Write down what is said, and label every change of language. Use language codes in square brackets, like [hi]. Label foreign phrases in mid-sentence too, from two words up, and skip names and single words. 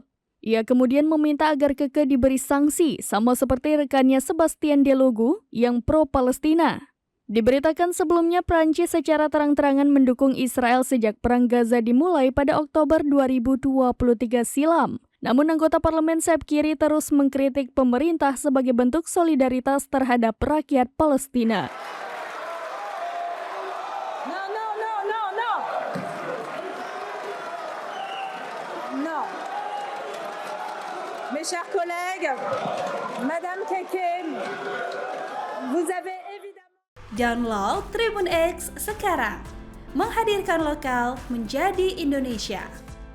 [id] Ia kemudian meminta agar Keke diberi sanksi, sama seperti rekannya Sebastien Delogu yang pro-Palestina. Diberitakan sebelumnya Prancis secara terang-terangan mendukung Israel sejak Perang Gaza dimulai pada Oktober 2023 silam. Namun anggota parlemen sayap kiri terus mengkritik pemerintah sebagai bentuk solidaritas terhadap rakyat Palestina. [fr] Non, non, non, non, non. Non. Mes chers collègues, Madame Keke, vous avez évidemment... [id] Download Tribun X sekarang, menghadirkan lokal menjadi Indonesia.